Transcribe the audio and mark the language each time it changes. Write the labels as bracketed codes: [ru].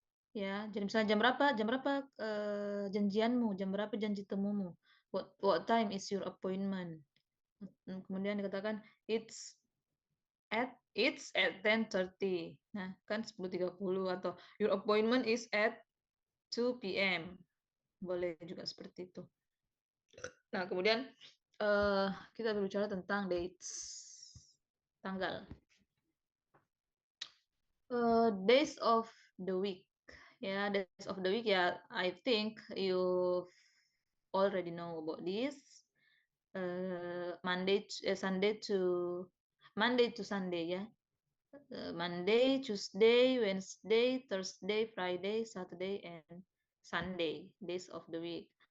[id] Ya, jadi misalnya jam berapa janjianmu, jam berapa janji temumu? [en] What time is your appointment? [id] Kemudian dikatakan [en] it's at 10:30. [id] Nah, kan [en] 10:30 atau your appointment is at 2 p.m. [id] Boleh juga seperti itu. Nah, kemudian kita berbicara tentang dates, tanggal. [en] Days of the week. Ya, days of the week ya, I think you already know about this. Monday to Sunday ya. Monday, Tuesday, Wednesday, Thursday, Friday, Saturday, and Sunday, days of the week.